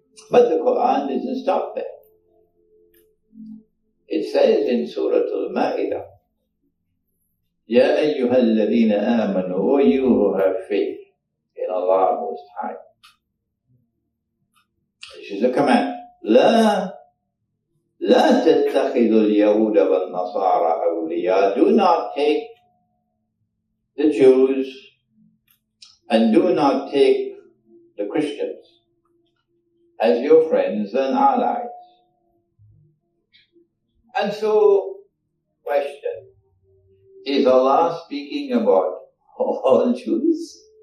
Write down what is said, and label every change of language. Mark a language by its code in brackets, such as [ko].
[en] But the Quran doesn't stop there. It says in Surah Al-Ma'idah, Ya ayyuhal ladhina amanu, O you who have faith in Allah Most High. This is a command. [ar] لا تتخذوا اليهود والنصارى أولياء. [en] Do not take the Jews and do not take the Christians as your friends and allies. And so, question, is Allah speaking about all Jews?